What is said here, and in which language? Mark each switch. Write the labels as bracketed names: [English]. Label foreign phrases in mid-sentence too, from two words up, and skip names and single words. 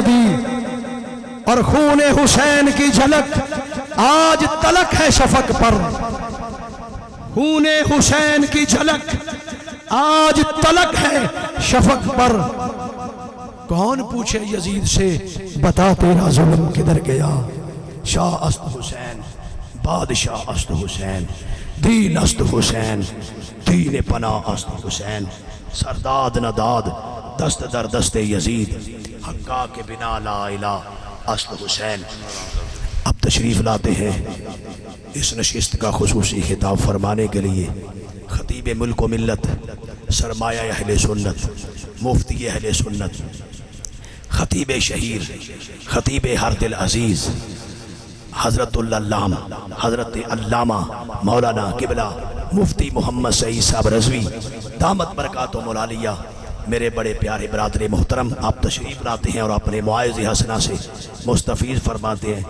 [Urdu] دی اور خون حسین کی جھلک آج تلک ہے شفق پر خون حسین کی جھلک آج تلک ہے شفق پر کون پوچھے یزید سے بتا تیرا ظلم کدھر گیا [Persian] شاہ است حسین بادشاہ است حسین دین است حسین دین پناہ است حسین سرداد نداد دست در دست یزید حقا کے بنا لا الہ است حسین [Urdu] اب تشریف لاتے ہیں اس نشست کا خصوصی خطاب فرمانے کے لیے خطیب ملک و ملت سرمایہ اہل سنت مفتی اہل سنت، خطیب شہیر، خطیب ہر دل عزیز، حضرت اللام حضرت علامہ مولانا قبلہ مفتی محمد سعید صاحب رضوی دامت برکاتہم العالیہ، میرے بڑے پیارے برادر محترم، آپ تشریف لاتے ہیں اور اپنے معاذ حسنہ سے مستفیض فرماتے ہیں۔